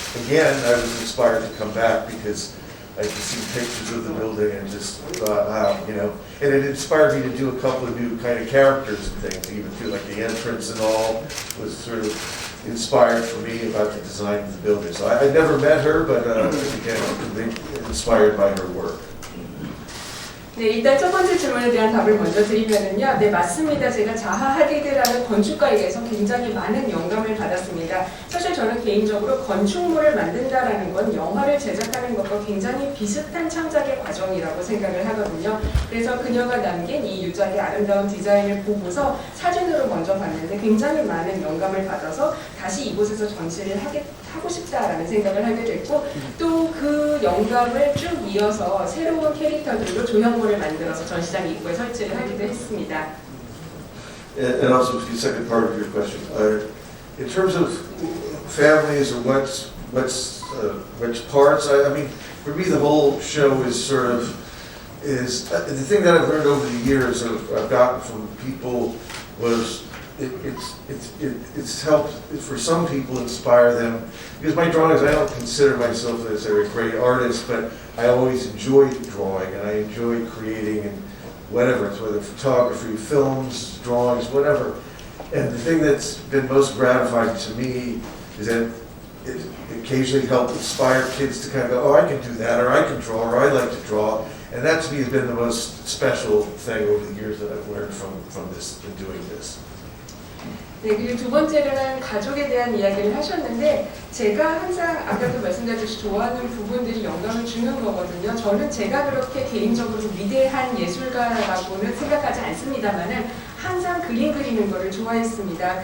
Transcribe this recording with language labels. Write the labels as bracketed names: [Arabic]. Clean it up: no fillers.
[English] Again, I was inspired to come back because I could see pictures of the building and just thought, wow, and it inspired me to do a couple of new kind of characters and things, even too, like the entrance and all was sort of inspired for me about the design of the building. So I never met her, but again, I'm inspired by her work. [Korean] 네, 일단 첫 번째 질문에 대한 답을 먼저 드리면은요. 네, 맞습니다. 제가 자하 하디드라는 건축가에게서 굉장히 많은 영감을 받았습니다. 사실 저는 개인적으로 건축물을 만든다라는 건 영화를 제작하는 것과 굉장히 비슷한 창작의 과정이라고 생각을 하거든요. 그래서 그녀가 남긴 이 유작의 아름다운 디자인을 보고서 사진으로 먼저 봤는데 굉장히 많은 영감을 받아서 다시 이곳에서 전시를 하고 싶다라는 생각을 하게 됐고, 또 그 영감을 쭉 이어서 새로운 캐릭터들로 조형물을 만들어서 전시장 입구에 설치를 하기도 했습니다. [English] And also the second part of your question, in terms of families or which parts, I mean, for me the whole show is the thing that I've learned over the years I've gotten from people was it's helped for some people inspire them, because my drawings, I don't consider myself as a great artist, but I always enjoyed drawing and I enjoyed creating and whatever, it's whether photography, films, drawings, whatever. And the thing that's been most gratifying to me is that it occasionally helped inspire kids to kind of go, oh, I can do that, or I can draw, or I like to draw. And that to me has been the most special thing over the years that I've learned from this and doing this. [Korean] 네, 그리고 두 번째로는 가족에 대한 이야기를 하셨는데, 제가 항상 아까도 말씀드렸듯이 좋아하는 부분들이 영감을 주는 거거든요. 저는 제가 그렇게 개인적으로 위대한 예술가라고는 생각하지 않습니다만은 항상 그림 그리는 거를 좋아했습니다.